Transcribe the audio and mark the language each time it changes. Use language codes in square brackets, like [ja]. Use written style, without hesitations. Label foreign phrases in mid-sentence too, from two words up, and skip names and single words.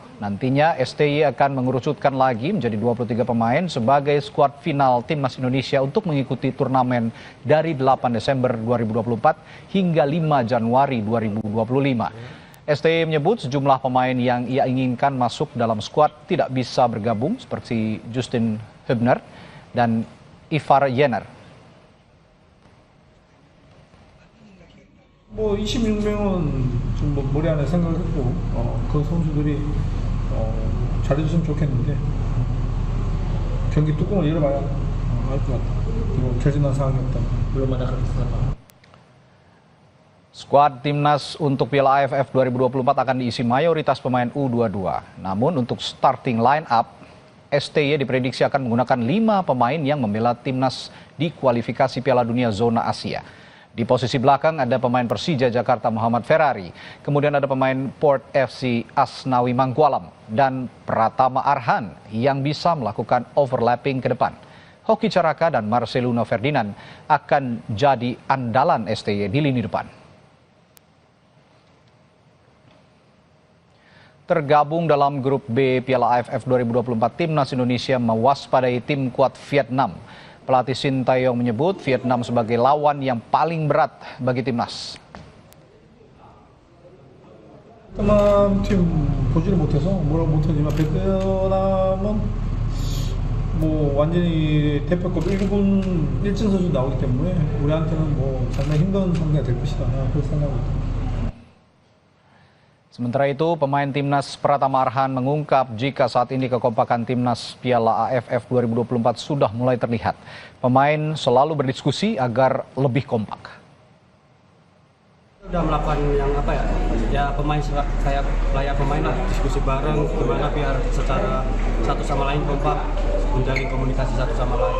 [id] Nantinya STY akan mengerucutkan lagi menjadi 23 pemain sebagai skuad final Timnas Indonesia untuk mengikuti turnamen dari 8 Desember 2024 hingga 5 Januari 2025. STY menyebut sejumlah pemain yang ia inginkan masuk dalam skuad tidak bisa bergabung seperti Justin Hubner dan Ivar Yener. [ko] 26명은 좀 머리 안에 생각을 했고 그 선수들이 잘해줬으면 좋겠는데 경기 뚜껑을 열어봐야 알 것 같다. 그리고 결정난 상황이 없다. [id] belum ada keputusan. Skuad Timnas untuk Piala AFF 2024 akan diisi mayoritas pemain U22. Namun untuk [en] starting line up, [id] STY diprediksi akan menggunakan 5 pemain yang membela Timnas di kualifikasi Piala Dunia Zona Asia. Di posisi belakang ada pemain Persija Jakarta Muhammad Ferrari, kemudian ada pemain Port FC Asnawi Mangkualam, dan Pratama Arhan yang bisa melakukan overlapping ke depan. Hoki Caraka dan Marcelino Ferdinand akan jadi andalan STY di lini depan. Tergabung dalam grup B Piala AFF 2024, Timnas Indonesia mewaspadai tim kuat Vietnam. Pelatih Sintayong menyebut Vietnam sebagai lawan yang paling berat bagi timnas. [ko] 베트남 팀 보지를 못해서 뭐라고 못하지만 베트남은 뭐 완전히 대표급 1군 1진 선수 나오기 때문에 우리한테는 뭐 상당히 힘든 상대가 될 것이다. 그렇게 생각하고 있습니다. [id] Sementara itu, pemain Timnas Pratama Arhan mengungkap jika saat ini kekompakan Timnas Piala AFF 2024 sudah mulai terlihat. Pemain selalu berdiskusi agar lebih kompak. Udah melakukan yang ya pemain kayak layak pemain lah, diskusi bareng gimana biar secara satu sama lain kompak, menjalin komunikasi satu sama lain.